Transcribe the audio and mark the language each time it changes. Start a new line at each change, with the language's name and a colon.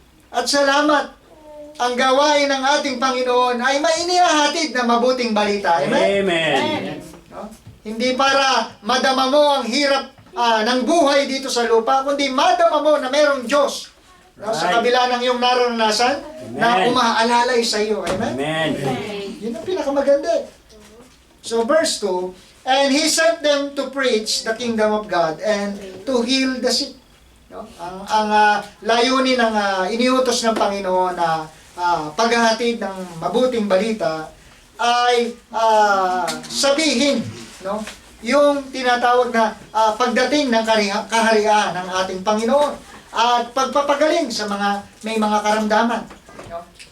Filipino: At salamat, ang gawain ng ating Panginoon ay may inihahatid na mabuting balita. Amen? Amen. No? Hindi para madama mo ang hirap ng buhay dito sa lupa, kundi madama mo na mayroong Diyos, no? Sa kabila ng iyong naranasan, na umaalalay sa iyo. Amen? Amen. Yun ang pinakamaganda.
English: So verse 2, and He sent them to preach the kingdom of God and to heal the sick.
Filipino: No? Ang layunin ng iniutos ng Panginoon na paghahatid ng mabuting balita ay sabihin, no? Yung tinatawag na pagdating ng kaharian ng ating Panginoon at pagpapagaling sa may mga karamdaman, no?